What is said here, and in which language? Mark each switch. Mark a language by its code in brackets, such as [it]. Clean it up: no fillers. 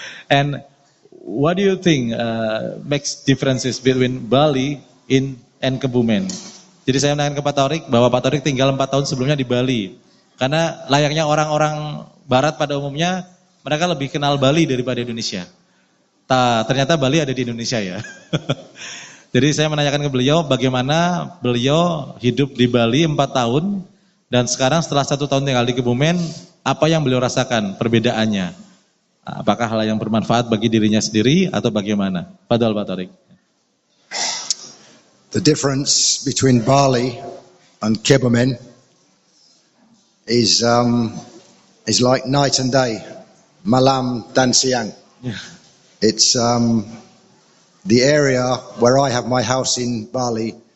[en] And what do you think makes differences between Bali and Kebumen? [id] Jadi saya menanyakan ke Pak Thorik bahwa Pak Thorik tinggal 4 tahun sebelumnya di Bali. Karena layaknya orang-orang Barat pada umumnya, mereka lebih kenal Bali daripada Indonesia. Ternyata Bali ada di Indonesia ya. Jadi saya menanyakan ke beliau bagaimana beliau hidup di Bali 4 tahun dan sekarang setelah 1 tahun tinggal di Kebumen, apa yang beliau rasakan perbedaannya? Apakah hal yang bermanfaat bagi dirinya sendiri atau bagaimana? Padahal Pak Thorik. [en] The difference between Bali and Kebumen is like night and day, [id] malam dan siang. [en] Yeah. It's the area where I have my house in Bali.